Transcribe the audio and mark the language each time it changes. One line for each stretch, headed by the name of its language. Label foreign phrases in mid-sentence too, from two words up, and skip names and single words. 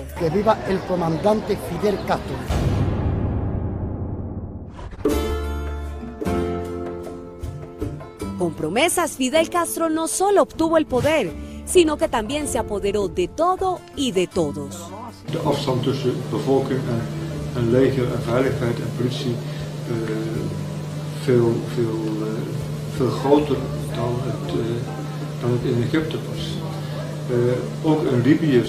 Spanish: Que viva el comandante Fidel Castro. Con promesas, Fidel Castro no solo obtuvo el poder, sino que también se apoderó de todo y de todos.
Dutch: De afstand tussen bevolking en leger en veiligheid en politie veel groter dan het in Egypte was. Ook in Libië